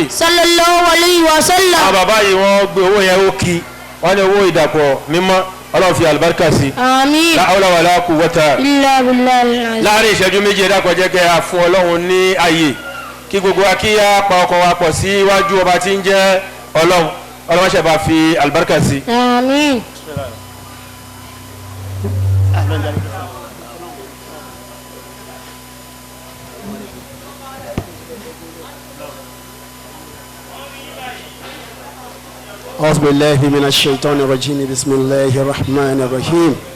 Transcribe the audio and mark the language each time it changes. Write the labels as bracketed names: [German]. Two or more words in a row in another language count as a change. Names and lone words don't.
[Arabic] صلى الله عليه وسلم. [Yoruba] àwọn bàbá yìí wọ́n gbé owó yẹn ó kí wọ́n ní owó ìdàpọ̀ mímọ́ ọlọ́run fi àlùbáríkà sí. àmín. [Arabic] لا حول ولا قوة إلا بالله. [Yoruba] láàrin ìṣẹ́jú méjì ẹ̀dá kan jẹ́ kẹ́ a fún ọlọ́run ní ààyè kí gbogbo wa kí á pa ọkọ̀ wa pọ̀ sí iwájú ọba tí ń jẹ́ ọlọ́run ṣẹ̀ bá fi àlùbáríkà sí. àmín. [Arabic] أعوذ بالله من الشيطان الرجيم بسم الله الرحمن الرحيم